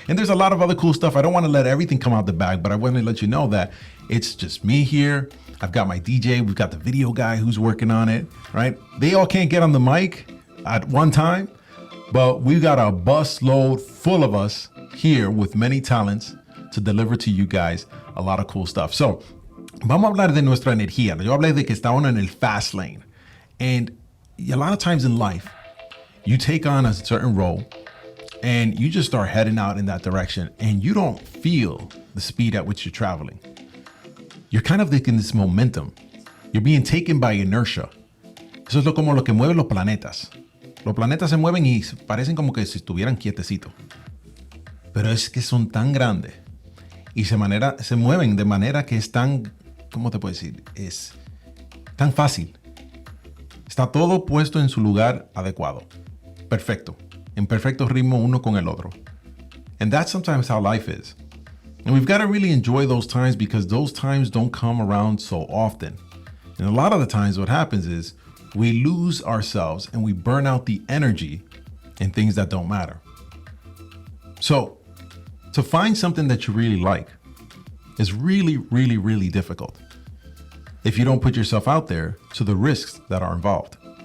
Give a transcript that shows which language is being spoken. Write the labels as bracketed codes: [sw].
[en] And there's a lot of other cool stuff. I don't want to let everything come out the bag, but I want to let you know that it's just me here. I've got my DJ. We've got the video guy who's working on it, right? They all can't get on the mic at one time, but we've got a bus load full of us here with many talents to deliver to you guys a lot of cool stuff. [es] So, vamos a hablar de nuestra energía. Yo hablé de que está uno en el [en] fast lane. And a lot of times in life, you take on a certain role and you just start heading out in that direction and you don't feel the speed at which you're traveling. You're kind of in this momentum. You're being taken by inertia. [es] Eso es como lo que mueve los planetas. Los planetas se mueven y parecen como que si estuvieran quietecitos. Pero es que son tan grandes y se mueven de manera que es tan, ¿cómo te puedo decir? Es tan fácil. Está todo puesto en su lugar adecuado. Perfecto. En perfecto ritmo uno con el otro. [en] And that's sometimes how life is. And we've got to really enjoy those times because those times don't come around so often. And a lot of the times what happens is we lose ourselves and we burn out the energy in things that don't matter. So, to find something that you really like is really, really, really difficult if you don't put yourself out there to the risks that are involved.